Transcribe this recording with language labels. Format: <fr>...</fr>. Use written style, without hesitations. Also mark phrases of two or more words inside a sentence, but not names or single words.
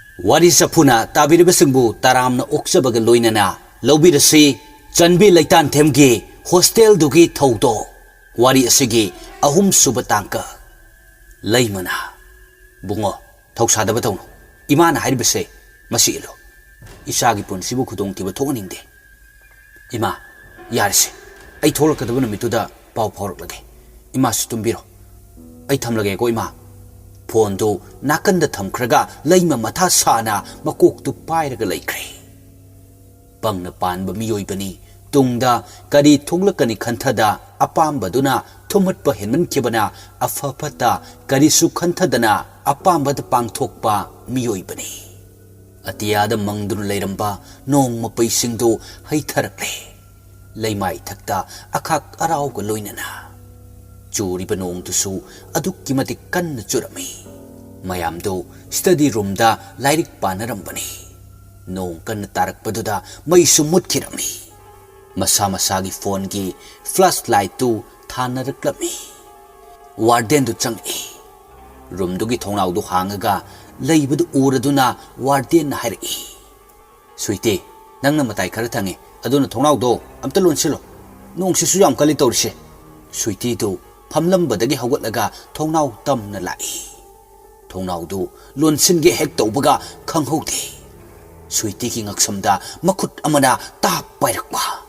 <mni>Wari sapuna tabiribasingbu taramna oksabag loinana lobirasi chanbi laitan themgi hostel dugi thaudo wari asigi ahum subatangka laimana bungo thausadaba tawno imana hairibase masilo isagi punsibu khudong tiba thoningde ima yarse ai tholakadaba numituda paw phorlage ima sutumbiro ai thamlage ko ima phone do nakanda thamkhraga laima matha sana makok tu pairaga laikre bangna panba miyoi bani tungda kari thoglakani khanthada apambaduna thumatpa henman kibana afafata kari su khanthadana apambada pangthokpa miyoi bani atiyada mangdun leiramba nong mapai singdo haitharakle leimai thakta akhak arau ko loinana churi banong tusu adukki mati kan churami mayam do</mni> <en>study room</en> <mni>da lairik panaram bani nong kan tarak paduda mai sumut kirami masa masagi phone gi flashlight tu thanaraklami warden du changi room du gi thongnau du hangaga leibadu uraduna warden na hairi suite nangna matai khara thangi aduna thongnau do amta lonsilo nong sisu yam kali tawrse suite do phamlambadagi hawatlaga thongnau tamna lai thongnau du lonsinge hek tawbaga khanghode suite ki ngaksamda makhut amana tap pairakwa</mni>